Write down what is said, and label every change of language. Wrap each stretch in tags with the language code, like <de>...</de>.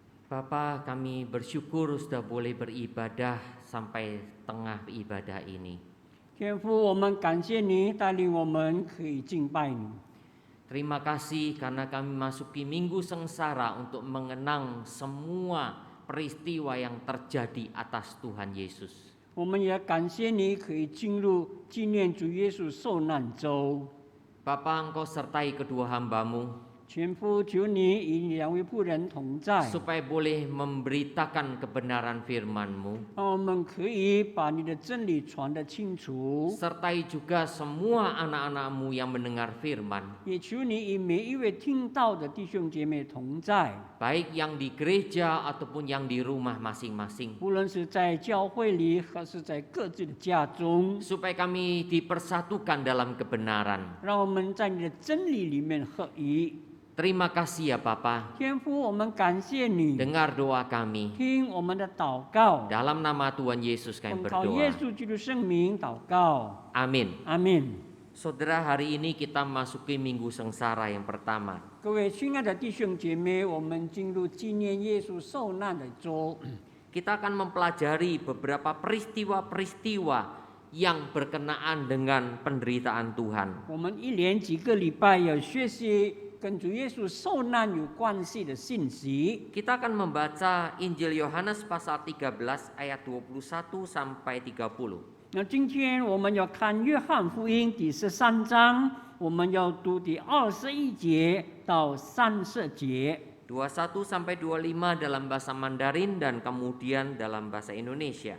<id>Bapa, kami bersyukur sudah boleh beribadah sampai tengah ibadah ini.</id> <zh>天父，我们感谢你带领我们可以敬拜你。</zh> <id>Terima kasih karena kami masuki minggu sengsara untuk mengenang semua peristiwa yang terjadi atas Tuhan Yesus.</id> <zh>我们也感谢你可以进入纪念主耶稣受难周。</zh> <id>Bapa, Engkau sertai kedua hamba-Mu</id> <zh>天父，求你与两位仆人同在，</zh> <id>supaya boleh memberitakan kebenaran firman-Mu.</id> <zh>让我们可以把你的真理传得清楚。</zh> <id>Sertai juga semua anak-anak-Mu yang mendengar firman,</id> <zh>也求你与每一位听到的弟兄姐妹同在，</zh> <id>baik yang di gereja ataupun yang di rumah masing-masing.</id> <zh>无论是在教会里，还是在各自的家中，</zh> <id>Supaya kami dipersatukan dalam kebenaran.</id> <zh>让我们在你的真理里面合一。</zh> <id>Terima kasih ya Bapa.</id> <zh>天父，我们感谢你，</zh> <id>Dengar doa kami.</id> <zh>听我们的祷告，</zh> <id>Dalam nama Tuhan Yesus kami</id> <zh>奉靠耶</zh> <id>berdoa.</id> <zh>稣基督圣名祷告，</zh> <id>Amin.</id> <zh>阿门。</zh> <id>Saudara, hari ini kita masuki minggu sengsara yang pertama.</id> <zh>各位亲爱的弟兄姐妹，我们进入纪念耶稣受难的周，</zh> <id>Kita akan mempelajari beberapa peristiwa-peristiwa yang berkenaan dengan penderitaan Tuhan.</id> <zh>我们一连几个礼拜要学习跟主耶稣受难有关系的信息。</zh> <id>Kita akan membaca Injil Yohanes pasal 13 ayat 21 sampai 30.</id> <zh>那今天我们要看约翰福音第13章，我们要读第21节到30节。</zh> <id>21 sampai 25 dalam bahasa Mandarin dan kemudian dalam bahasa Indonesia.</id>